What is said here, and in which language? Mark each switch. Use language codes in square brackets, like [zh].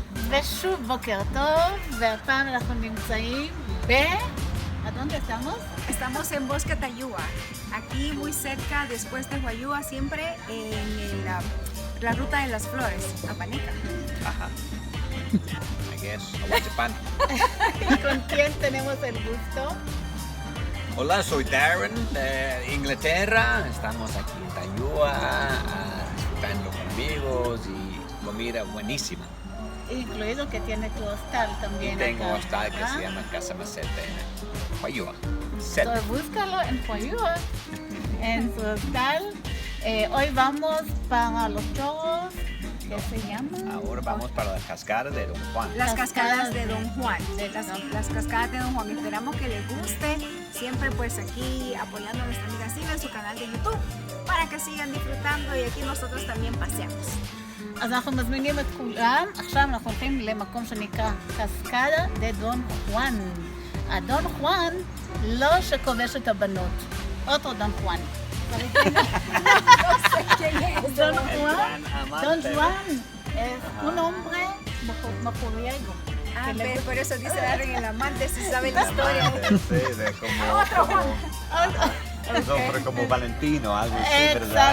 [he] ושוב בוקר טוב, והפעם אנחנו נמצאים [es] ¿A dónde estamos? Estamos en Bosque Tayúa, aquí muy cerca, después de Huayúa, siempre en la ruta de las flores, Apaneca. [en] Ajá. I guess. Aguachapán. [es] ¿Y con quién tenemos el gusto? Hola, soy Darren de Inglaterra. Estamos aquí en Tayúa, disfrutando con amigos y comida buenísima. Incluido que tiene tu hostal también. Y tengo acá, un hostal que ¿verdad? se llama Casa Maceta en Huayúa. Entonces búscalo en Huayúa, en su hostal. Hoy vamos para los chorros, ¿qué se llama? Ahora vamos para las cascadas de Don Juan. Las cascadas de Don Juan, las cascadas de Don Juan. Esperamos que les guste, siempre pues aquí apoyando a nuestra amiga Silvia en su canal de YouTube, para que sigan disfrutando y aquí nosotros también paseamos. [he] אז אנחנו מזמינים את כולם, עכשיו אנחנו הולכים למקום שנקרא קסקדה דה דון חואן. הדון חואן לא שכובש את הבנות, אותו דון חואן. [es] Don Juan, Don Juan es un hombre mujeriego. Ah, por eso dice Darren el amante, si sabe la historia. Sí, de como... Otro Juan. Un hombre como Valentino, algo así, ¿verdad?